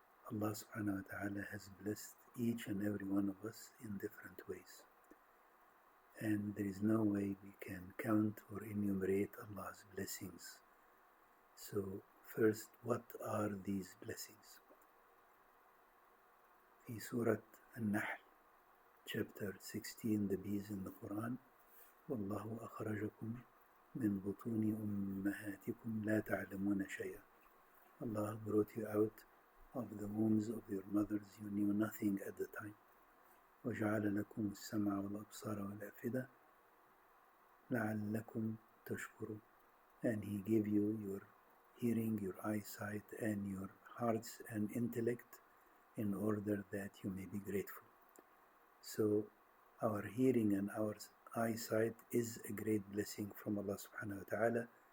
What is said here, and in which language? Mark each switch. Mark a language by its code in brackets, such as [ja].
[en] Allah subhanahu wa ta'ala has blessed each and every one of us in different ways. And there is no way we can count or enumerate Allah's blessings. So first, what are these blessings? [ar] في سورة النحل [en] chapter 16, the bees in the Quran, [ar] والله أخرجكم من بطون أمهاتكم لا تعلمون شيئا. [en] Allah brought you out of the wombs of your mothers, you knew nothing at the time. [ar] وجعل لكم السمع والأبصار والأفئدة لعلكم تشكرون. [en] And He gave you your hearing, your eyesight, and your hearts and intellect in order that you may be grateful. So our hearing and our eyesight is a great blessing from Allah subhanahu wa ta'ala.